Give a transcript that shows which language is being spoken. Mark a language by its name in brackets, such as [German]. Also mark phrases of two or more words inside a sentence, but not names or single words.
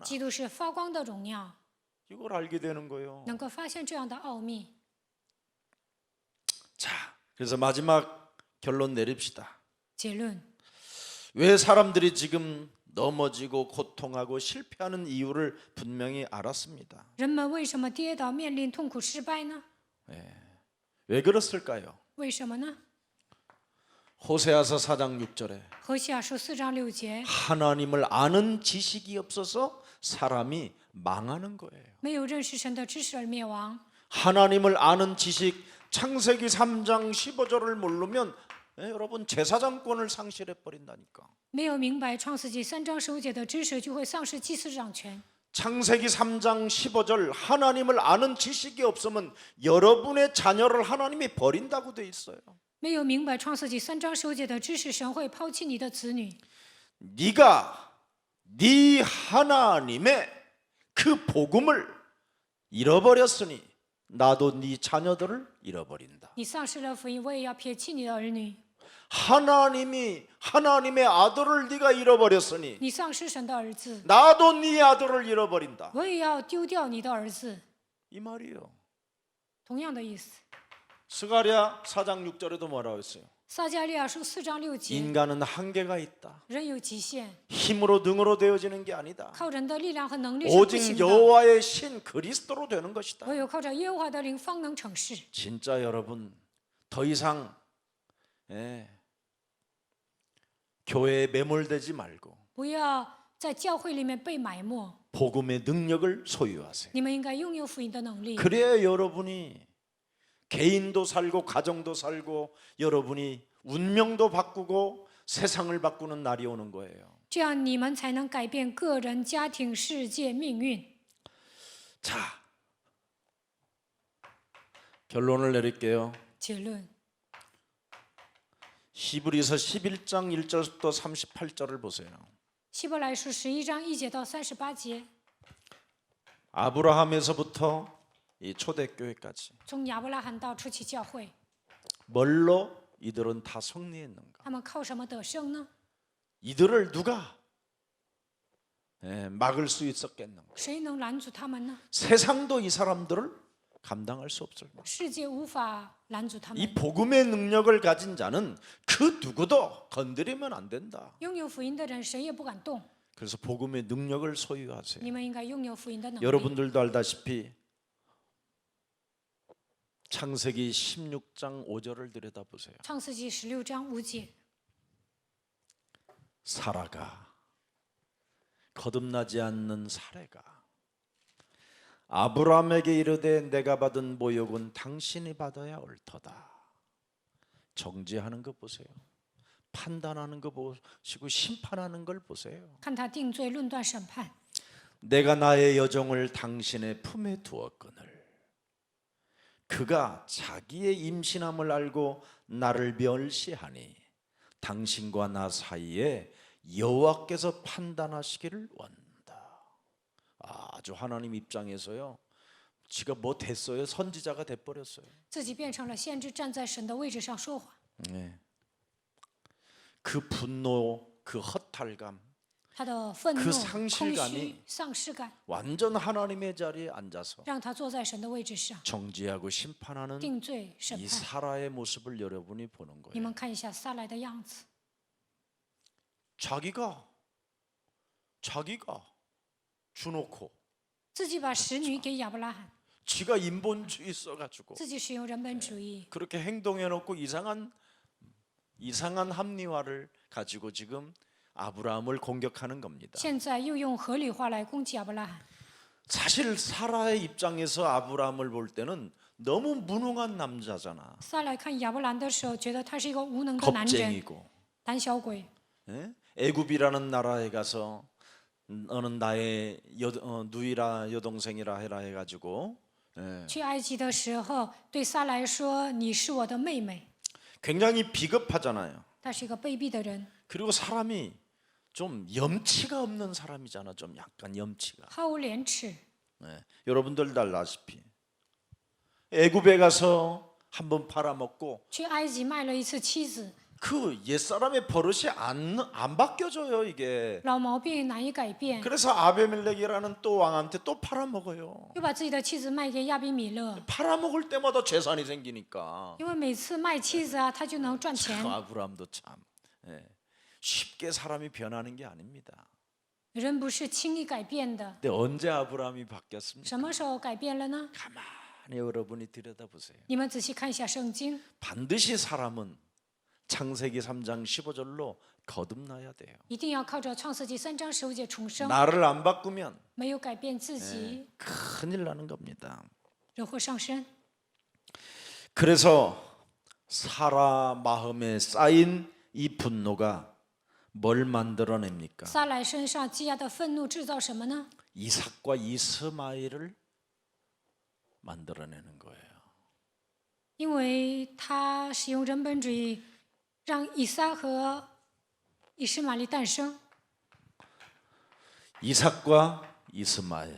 [Chinese] 基督是发光的荣耀， [Korean] 이걸 알게 되는 거예요. [Chinese] 能够发现这样的奥秘。 [Korean] 자, 그래서 마지막 결론 내립시다. [Chinese] 结论： [Korean] 왜 사람들이 지금 넘어지고 고통하고 실패하는 이유를 분명히 알았습니다. [Chinese] 人们为什么跌倒、面临痛苦、失败呢？ [Korean] 왜 그랬을까요? [Chinese] 为什么呢？ [Korean] 호세아서 4장 6절에 [Chinese] 何西阿书4章6节， [Korean] 하나님을 아는 지식이 없어서 사람이 망하는 거예요. [Chinese] 没有认识神的知识而灭亡。 [Korean] 하나님을 아는 지식, 창세기 3장 15절을 모르면 여러분 제사장권을 상실해 버린다니까. [Chinese] 没有明白创世纪3章15节的知识，就会丧失祭司长权。 [Korean] 창세기 3장 15절 하나님을 아는 지식이 없으면 여러분의 자녀를 하나님이 버린다고 돼 있어요. [Chinese] 没有明白创世纪3章15节的知识，神会抛弃你的子女。 [Korean] 네가 네 하나님의 그 복음을 잃어버렸으니 나도 네 자녀들을 잃어버린다. [Chinese] 你丧失了福音，我也要撇弃你的儿女。 [Korean] 하나님이 하나님의 아들을 네가 잃어버렸으니 [Chinese] 你丧失神的儿子， [Korean] 나도 네 아들을 잃어버린다. [Chinese] 我也要丢掉你的儿子。 [Korean] 이 말이에요. [Chinese] 同样的意思。 [Korean] 스가랴 4장 6절에도 뭐라고 했어요? [Chinese] 撒迦利亚书4章6节， [Korean] 인간은 한계가 있다. [Chinese] 人有极限， [Korean] 힘으로 능으로 되어지는 게 아니다. [Chinese] 靠人的力量和能力是不 [Korean] 오직 [Chinese] 行的， [Korean] 여호와의 신 그리스도로 되는 것이다. [Chinese] 唯有靠着耶和华的灵方能成事。 [Korean] 진짜 여러분 더 이상 교회에 매몰되지 말고 [Chinese] 不要在教会里面被埋没， [Korean] 복음의 능력을 소유하세요. [Chinese] 你们应该拥有福音的能力。 [Korean] 그래야 여러분이 개인도 살고 가정도 살고 여러분이 운명도 바꾸고 세상을 바꾸는 날이 오는 거예요. [Chinese] 这样你们才能改变个人、家庭、世界命运。 [Korean] 자, 결론을 내릴게요. [Chinese] 结论： [Korean] 히브리서 11장 1절부터 38절을 보세요. [Chinese] 希伯来书11章1节到38节， [Korean] 아브라함에서부터 이 초대교회까지 [Chinese] 从亚伯拉罕到初期教会， [Korean] 뭘로 이들은 다 승리했는가? [Chinese] 他们靠什么得胜呢？ [Korean] 이들을 누가 막을 수 있었겠는가? [Chinese] 谁能拦阻他们呢？ [Korean] 세상도 이 사람들을 감당할 수 없을 만큼 [Chinese] 世界无法拦阻他 [Korean] 이 [Chinese] 们。 [Korean] 복음의 능력을 가진 자는 그 누구도 건드리면 안 된다. [Chinese] 拥有福音的人，谁也不敢动。 [Korean] 그래서 복음의 능력을 소유하세요. [Chinese] 你们应该拥有福音的能力。 [Korean] 여러분들도 알다시피 창세기 16장 5절을 들여다보세요. [Chinese] 创世纪16章5节， [Korean] 사라가 거듭나지 않는 사례가 아브라함에게 이르되 내가 받은 모욕은 당신이 받아야 옳도다. 정죄하는 것 보세요. 판단하는 거 보시고 심판하는 걸 보세요. [Chinese] 看他定罪、论断、审判。 [Korean] 내가 나의 여종을 당신의 품에 두었거늘 그가 자기의 임신함을 알고 나를 멸시하니 당신과 나 사이에 여호와께서 판단하시기를 원한다. 아주 하나님 입장에서요. 지가 뭐 됐어요? 선지자가 돼버렸어요. [Chinese] 自己变成了先知，站在神的位置上说话。 [Korean] 네. 그 분노, 그 허탈감, [Chinese] 他的愤怒、 [Korean] 그 [Chinese] 空 [Korean] 상실감이 [Chinese] 虚、丧失感， [Korean] 완전 하나님의 자리에 앉아서 [Chinese] 让他坐在神的位置上， [Korean] 정죄하고 심판하는 [Chinese] 定罪、审 [Korean] 이 [Chinese] 判。 [Korean] 사라의 모습을 여러분이 보는 [Chinese] 你 [Korean] 거예요. [Chinese] 们看一下撒来的样子， [Korean] 자기가 주놓고 [Chinese] 自己把使女给亚伯拉罕， [Korean] 지가 인본주의 써가지고 [Chinese] 自己使用人本主义， [Korean] 그렇게 행동해놓고 이상한 합리화를 가지고 지금 아브라함을 공격하는 겁니다. [Chinese] 现在又用合理化来攻击亚伯拉罕。 [Korean] 사실 사라의 입장에서 아브라함을 볼 때는 너무 무능한 남자잖아. [Chinese] 撒来看亚伯兰的时候，觉得他是一个无能的男人， [Korean] 겁쟁이고 [Chinese] 胆小鬼。 [Korean] 예? 애굽이라는 나라에 가서 너는 나의 누이라 여동생이라 해라 해가지고 [Chinese] 去埃及的时候，对撒来说：“你是我的妹妹。 [Korean] 굉장히 비겁하잖아요. ” [Chinese] 他是一个卑鄙的人， [Korean] 그리고 사람이 좀 염치가 없는 사람이잖아. 좀 약간 염치가. [Chinese] 毫无廉耻。 [Korean] 여러분들 알다시피 애굽에 가서 한번 팔아먹고 [Chinese] 去埃及卖了一次妻子， [Korean] 그 옛사람의 버릇이 안 바뀌어져요 이게. [Chinese] 老毛病难以改变， [Korean] 그래서 아베멜렉이라는 또 왕한테 또 팔아먹어요. [Chinese] 又把自己的妻子卖给亚比米勒， [Korean] 팔아먹을 때마다 재산이 생기니까 [Chinese] 因为每次卖妻子啊，他就能赚钱。 [Korean] 아브라함도 참 쉽게 사람이 변하는 게 아닙니다. [Chinese] 人不是轻易改变的， [Korean] 근데 언제 아브라함이 바뀌었습니까? [Chinese] 什么时候改变了呢？ [Korean] 가만히 여러분이 들여다보세요. [Chinese] 你们仔细看一下圣经， [Korean] 반드시 사람은 창세기 3장 15절로 거듭나야 돼요. [Chinese] 一定要靠着创世纪3章15节重生， [Korean] 나를 안 바꾸면 [Chinese] 没有改变自己， [Korean] 큰일 나는 겁니다. [Chinese] 人会上升。 [Korean] 그래서 사라 마음에 쌓인 이 분노가 뭘 만들어냅니까? [Chinese] 撒莱身上积压的愤怒制造什么呢？ [Korean] 이삭과 이스마엘을 만들어내는 거예요. [Chinese] 因为他使用人本主义，让以撒和以实玛利诞生。 [Korean] 이삭과 이스마엘,